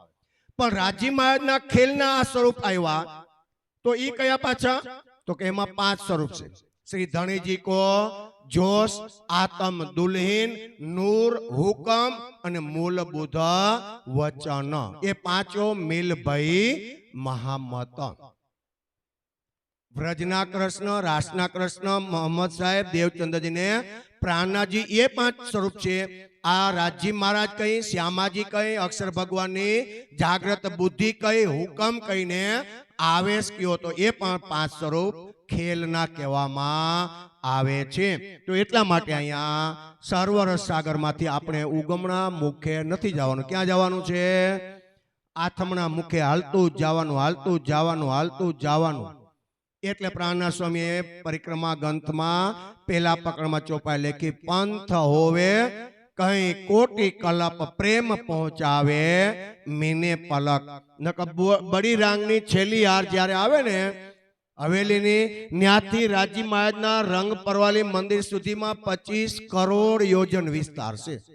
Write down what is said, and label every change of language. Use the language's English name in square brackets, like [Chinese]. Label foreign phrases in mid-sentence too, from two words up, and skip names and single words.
[Gujarati] પણ રાજી મહારાજના ખેલના આ સ્વરૂપ આવ્યા તો ઈ કયા પાછા? તો કે એમાં 5 સ્વરૂપ છે। [Hindi] श्री धनीजी को जोश, आत्म दुल्हिन, नूर, हुकम અને मूल बुध वचन, ए पांचों मिल भई महामत। [Gujarati] વ્રજના કૃષ્ણ, રાસના કૃષ્ણ, મોહમ્મદ સાહેબ, દેવચંદ્રજી ને પ્રાણનાથજી, યે 5 સ્વરૂપ છે। આ રાજી મહારાજ કહી, શ્યામાજી કહી, અક્ષર ભગવાન ની જાગૃત બુદ્ધિ કહી, હુકમ કહી ને આવેશ કિયો તો યે 5 સ્વરૂપ ખેલના કહેવામાં આવે છે। તો એટલા માટે અહીંયા સર્વરસ સાગર માંથી આપણે ઉગમણા મુખે નથી જવાનું। ક્યાં જવાનું છે? આથમણા મુખે હાલતું જવાનું, હાલતું જવાનું, હાલતું જવાનું। એટલે પ્રાણનાથ સ્વામીએ પરિક્રમા ગ્રંથમાં પહેલા પકડમાં ચોપાઈ લખી, [Hindi] पंथ होवे कई कोटी कलप प्रेम पहोंचावे मीने पलक। [Gujarati] બડી રાંગની છેલ્લી હાર જ્યારે આવે ને હવેલીની, ન્યાથી રાજી મહારાજના રંગ પરવાલી મંદિર સુધીમાં 25 કરોડ યોજન વિસ્તાર છે।